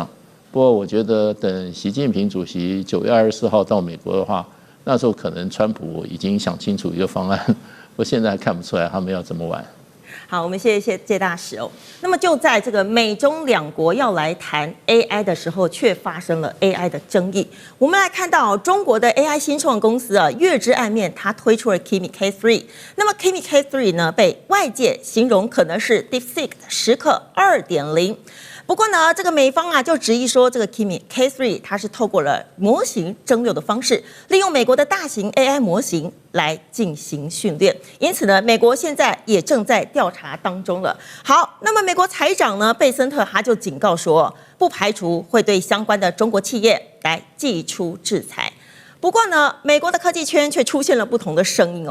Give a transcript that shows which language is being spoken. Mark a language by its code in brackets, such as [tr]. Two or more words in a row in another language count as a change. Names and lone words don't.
[zh] 不過我覺得等習近平主席9月24號到美國的話，那時候可能川普已經想清楚一個方案，我現在還看不出来他們要怎麼玩。好，我們謝謝謝大使哦。那麼就在這個美中2國要來談 AI 的時候，卻發生了 AI 的爭議。我們來看到中國的 AI 新創公司月之暗面，它推出了 Kimi K3。那麼 Kimi K3 呢，被外界形容可能是 DeepSeek 的時刻2.0。不過呢，這個美方就質疑說，這個 Kimi K3 它是透過了模型蒸餾的方式，利用美國的大型 AI 模型來進行訓練。因此呢，美國現在也正在調查當中了。好，那麼美國財長呢，貝森特他就警告說，不排除會對相關的中國企業來祭出制裁。不過呢，美國的科技圈卻出現了不同的聲音哦。